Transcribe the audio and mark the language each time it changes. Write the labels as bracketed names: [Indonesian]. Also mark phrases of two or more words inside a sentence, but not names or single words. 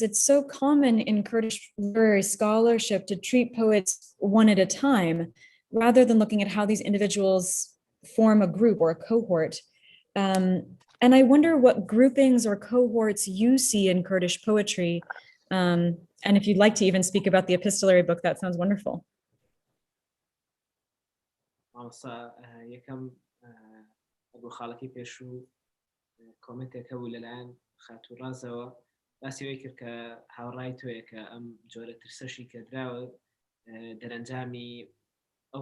[English] It's so common in Kurdish literary scholarship to treat poets one at a time, rather than looking at how these individuals form a group or a cohort. And I wonder what groupings or cohorts you see in Kurdish poetry. And if you'd like to even speak about the epistolary book, that sounds wonderful. [Central Kurdish] باسی وی کرد کە هاوڕای تۆیە کە ئەم جۆرە ترسەشی کە دراوە دەرەنجامی ئەو